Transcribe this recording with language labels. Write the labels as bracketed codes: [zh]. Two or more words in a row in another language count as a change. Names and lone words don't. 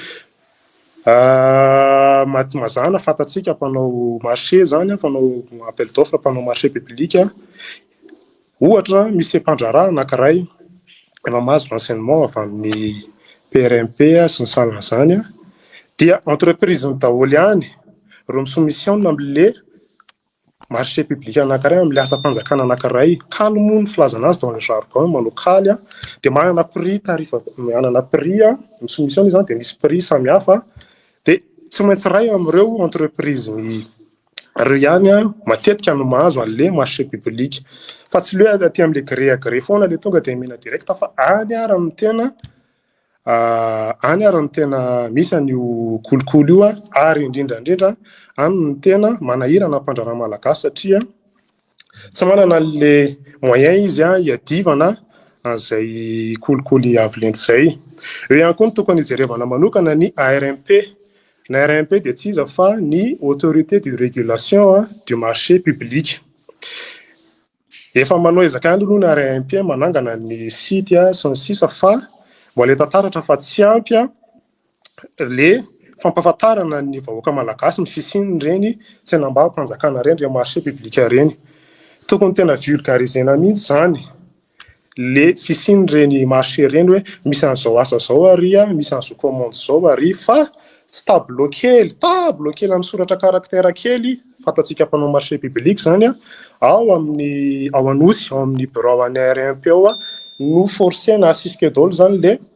[mg] mazana fantatsika mpanao marché zany mpanao [fr] appel d'offre [mg] mpanao [fr] marché public [mg] ohatra misy mpandraraha anankiray efa mahazo renseignement avy amin'ny PRMP sy ny salan'izany dia entreprise ny daholo ihany ireo misoumission amin'le [fr] marché public [mg] anankiray amin'le asa-panjakana anankiray kaly moa ny filazana azy [fr] dans le jargon [mg] manao kaly dia manana [fr] prix tarif [mg] manana prix misoumission izany dia misy prix samihafa dia tsy maintsy ray amin'ireo entreprise ireo ihany matetika no mahazo an'le [fr] marché public [mg] fa tsy le aty amin'le gré foana le tonga dia mena direct fa any arany tena misy an'io kolikoly io ary indrindrandrindra any ny tena manahirana mpandraraha malagasy satria tsy manana an'le moyen izy hiadivana an'izay kolikoly avo lenta izay eo ihany koa ny tokony hijerevana manokana ny ARMP ny ARMP dia tsy iza fa ny [fr] autorité de régulation du marché public [mg] efa manao ezakany aloha ny ARMP manangana ny site sy ny sisa fa mbola tantaratra fa tsy ampy le fampahafantarana ny vahoaka malagasy ny fisian'ireny tsenam-bahoaka-panjakana ireny re [fr] marché public [mg] ireny tokony tena vulgarisena mihitsy zany le fisian'ireny marché ireny hoe misy an'izao asa zao ary misy an'izao commande zao ary fa tsy tableau kely amin'ny soratra caractère kely fantatsika mpanao [fr] marché public [mg] zany ao anosy ao amin'ny bureau any ARMP ao no forcena asisika daholo zany le